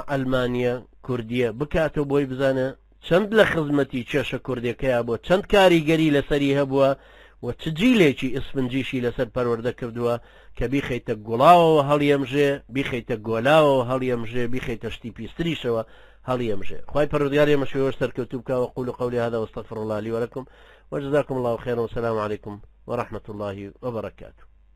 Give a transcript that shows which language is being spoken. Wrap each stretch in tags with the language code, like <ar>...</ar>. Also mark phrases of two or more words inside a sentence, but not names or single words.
<ckb>ئەلمانیە کوردیە بکاتەوە بۆی بزانە چەند لە خزمەتی کێشە کوردەکەیە بۆ چەند کاریگەری لەسەری هەبووە و چ جیلێکی ئسفنجیشی لەسەر پەروەردە کردووە کە بیخەیتە گوڵاوەوە هەڵیەمژێ بیخەیتە گۆلاوەوە هەڵیەمژێ بیخەیتە شتی پیستریشەوە هەڵیەمژێ خی پەروەردگار ئێمەشەوە سەرکەوتوو بکە</ckb> <ar>وقول قولي هذا واستغفر الله لي ولكم وجزاكم الله خيرا والسلام عليكم ورحمة الله وبركاته.</ar>